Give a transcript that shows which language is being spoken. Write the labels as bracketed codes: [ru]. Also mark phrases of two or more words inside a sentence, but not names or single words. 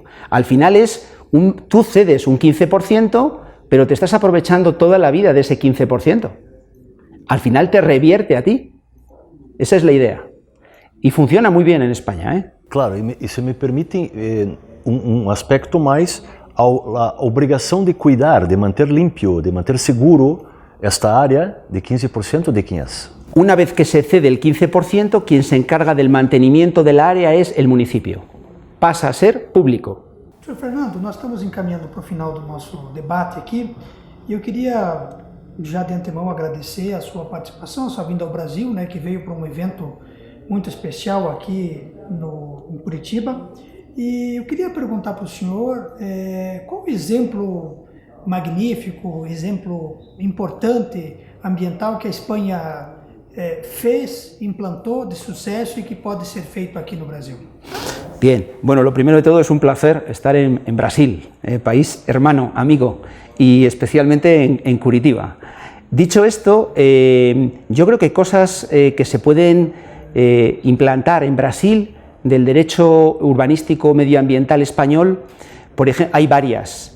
[es] Al final tú cedes un 15%, pero te estás aprovechando toda la vida de ese 15%. Al final te revierte a ti. Esa es la idea. Y funciona muy bien en España, ¿eh? Claro, y se me permite [pt] um aspecto mais, a obrigação de cuidar, de manter limpio, de manter seguro esta área de 15%, [es] ¿de quién es? Una vez que se cede el 15%, quien se encarga del mantenimiento del área es el municipio. Pasa a ser público. [pt] Sr. Fernando, nós estamos encaminhando para o final do nosso debate aqui e eu queria já de antemão agradecer a sua participação, a sua vinda ao Brasil, né, que veio para um evento muito especial aqui em Curitiba. E eu queria perguntar para o senhor qual o exemplo magnífico, exemplo importante ambiental que a Espanha fez, implantou [es] de suceso y que puede ser [pt] feito [es] aquí en Brasil. Bien, bueno, lo primero de todo es un placer estar en Brasil, país hermano, amigo, y especialmente en Curitiba. Dicho esto, yo creo que cosas que se pueden implantar en Brasil del derecho urbanístico medioambiental español, hay varias.